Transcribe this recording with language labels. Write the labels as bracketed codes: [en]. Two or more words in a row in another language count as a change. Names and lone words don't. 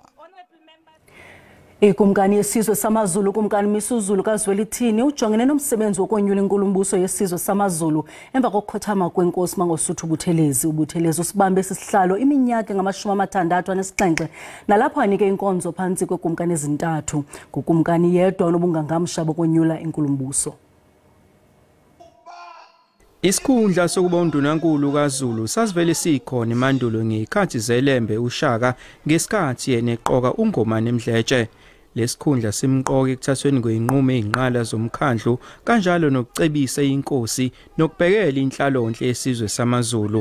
[xh] Ikumkani yesizwe samazulu kumkani Misuzulu kaZwelithini ujongene nomsebenzi wokonyula inkulumbuso yesizwe samazulu emva kokukhothama kwenkosi Mangosuthu Buthelezi. Ubuthelezi usibambe sisihlalo iminyaka ngama-67 nalapho anike inkonzo phantsi kwekumkani ezintathu. Ngukumkani yedwa onobungangamsha bokonyula inkulumbuso. [zu] Isikhundla sokuba undunankulu kaZulu sasivele sikhona emandulo ngekhathi zelembe uShaka ngesikhathi yena eqoka uNgomane Mdletshe. Lesikhundla simqoka ekuthathweni kweinqumo ezinqala zomkhandlu kanjalo nokucebisa inkosi nokubhekela inhlalonhle yesizwe samaZulu.